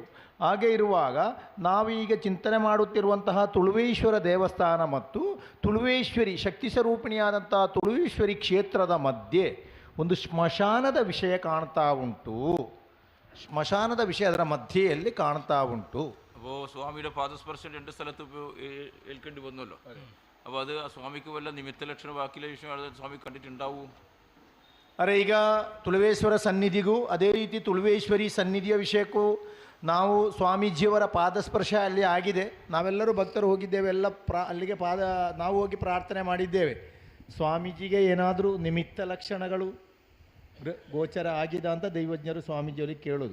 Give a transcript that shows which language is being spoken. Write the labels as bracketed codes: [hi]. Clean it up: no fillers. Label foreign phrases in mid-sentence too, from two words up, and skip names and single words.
[kn] ಹಾಗೆ ಇರುವಾಗ ನಾವೀಗ ಚಿಂತನೆ ಮಾಡುತ್ತಿರುವಂತಹ ತುಳುವೇಶ್ವರ ದೇವಸ್ಥಾನ ಮತ್ತು ತುಳುವೇಶ್ವರಿ ಶಕ್ತಿ ಸ್ವರೂಪಿಣಿಯಾದಂತಹ ತುಳುವೇಶ್ವರಿ ಕ್ಷೇತ್ರದ ಮಧ್ಯೆ ಒಂದು ಸ್ಮಶಾನದ ವಿಷಯ ಕಾಣ್ತಾ ಉಂಟು. ಸ್ಮಶಾನದ ವಿಷಯ ಅದರ ಮಧ್ಯೆಯಲ್ಲಿ ಕಾಣ್ತಾ ಉಂಟು. [ml] അപ്പോൾ സ്വാമിയുടെ പാദസ്പർശം 2 സ്ഥലത്ത് ഏൽക്കേണ്ടി വന്നല്ലോ. അപ്പോൾ അത് ആ സ്വാമിക്ക് വല്ല നിമിത്ത ലക്ഷണം ബാക്കിയുള്ള വിഷയം സ്വാമി കണ്ടിട്ടുണ്ടാവൂ? [kn] ಅರೆ, ಈಗ ತುಳುವೇಶ್ವರ ಸನ್ನಿಧಿಗೂ ಅದೇ ರೀತಿ ತುಳುವೇಶ್ವರಿ ಸನ್ನಿಧಿಯ ವಿಷಯಕ್ಕೂ ನಾವು ಸ್ವಾಮೀಜಿಯವರ ಪಾದಸ್ಪರ್ಶ ಅಲ್ಲಿ ಆಗಿದೆ. ನಾವೆಲ್ಲರೂ ಭಕ್ತರು ಹೋಗಿದ್ದೇವೆ, ಎಲ್ಲ ಅಲ್ಲಿಗೆ ನಾವು ಹೋಗಿ ಪ್ರಾರ್ಥನೆ ಮಾಡಿದ್ದೇವೆ. ಸ್ವಾಮೀಜಿಗೆ ಏನಾದರೂ ನಿಮಿತ್ತ ಲಕ್ಷಣಗಳು ಗೋಚರ ಆಗಿದೆ ಅಂತ ದೈವಜ್ಞರು ಸ್ವಾಮೀಜಿಯವರಿಗೆ ಕೇಳೋದು.